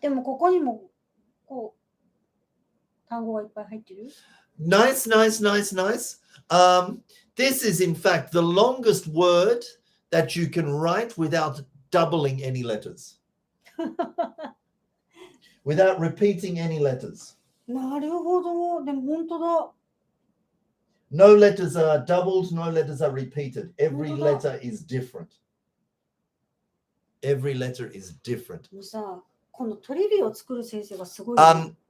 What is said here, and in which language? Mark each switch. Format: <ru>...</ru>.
<ja>でもここにもこう単語がいっぱい入ってる。</ja> <en>Nice, nice, nice, nice. This is, in fact, the longest word that you can write without doubling any letters, without repeating any letters.</en> <ja>なるほど。でも本当だ。</ja> <en>No letters are doubled, no letters are repeated. Every letter is different. Every letter is different.</en> <ja>もうさ、このトリビアを作る先生がすごいよね。</ja>